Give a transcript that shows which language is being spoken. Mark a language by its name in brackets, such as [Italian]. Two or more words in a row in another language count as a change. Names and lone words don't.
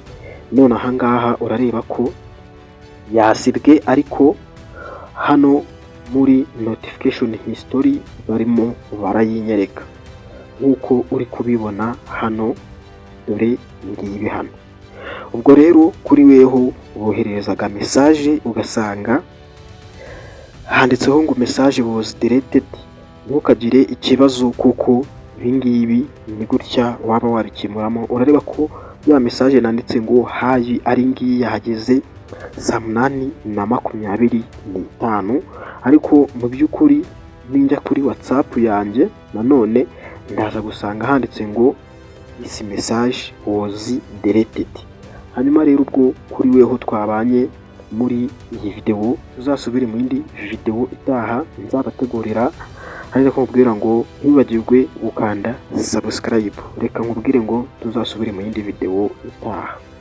[Kinyarwanda] None aha ngaha urareba ko yasibwe, ariko hano muri [English] notification history [Kinyarwanda] barimo barayinyereka nk'uko uri kubibona hano, dore ngibi hano. Ubwo rero kuri weho bohererezaga message ugasanga handitseho ngo [English] message was deleted, [Kinyarwanda] ntukagire ikibazo kuko ibingibi ni gutya waba warikemuramo. Urareba ko ya message nanditse ngo hayi ari ngiyi yahageze saa 8:25, ariko mu by'ukuri ninjya kuri WhatsApp yanjye nanone ndaza gusanga handitse ngo [English] this message was deleted. [Kinyarwanda] Hanyuma rero ubwo kuri weho twabanye muri iyi video, tuzasubire mu yindi video itaha nzabategurira, ariko nkubwira ngo ntibagirwe gukanda subscribe. Reka nkubwire ngo tuzasubire mu yindi video itaha.